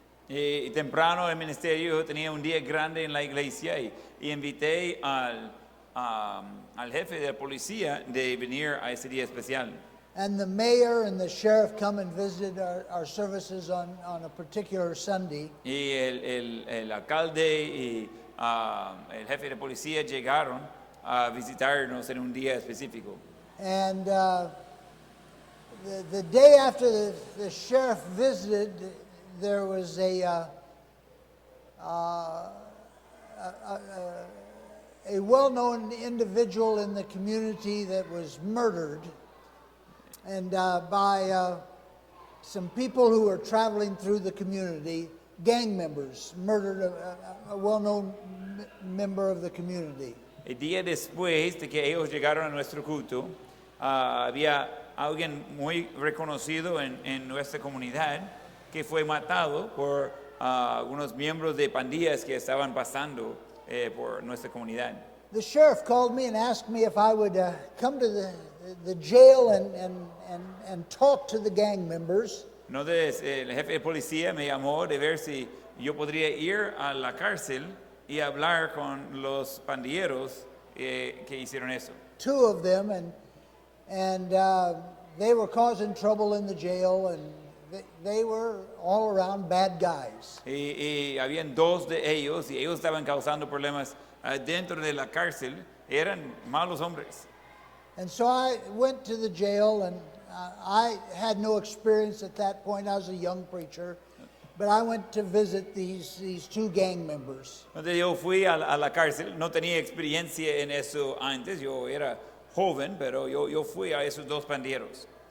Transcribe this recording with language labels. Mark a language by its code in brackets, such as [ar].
[es] Y temprano en el ministerio yo tenía un día grande en la iglesia y invité al jefe de la policía de venir a ese día especial. [en] And the mayor and the sheriff come and visit our services on a particular Sunday. [es] Y el alcalde y el jefe de policía llegaron a visitarnos en un día específico. [en] And the day after the sheriff visited, there was a well-known individual in the community that was murdered, and by some people who were traveling through the community, gang members murdered a well-known member of the community. [es] El día después de que ellos llegaron a nuestro culto, había alguien muy reconocido en nuestra comunidad que fue matado por unos miembros de pandillas que estaban pasando por nuestra comunidad. [en] The sheriff called me and asked me if I would come to the jail and talk to the gang members. [es] Entonces el jefe de policía me llamó de ver si yo podría ir a la cárcel y hablar con los pandilleros que hicieron eso. [en] Two of them, and they were causing trouble in the jail, and they were all around bad guys. [es] Y habían dos de ellos y ellos estaban causando problemas dentro de la cárcel. Eran malos hombres. [en] And so I went to the jail, and I had no experience at that point. I was a young preacher, but I went to visit these two gang members. [es] Entonces yo fui a la cárcel, no tenía experiencia en eso antes, yo era joven, pero yo fui a esos dos pandilleros.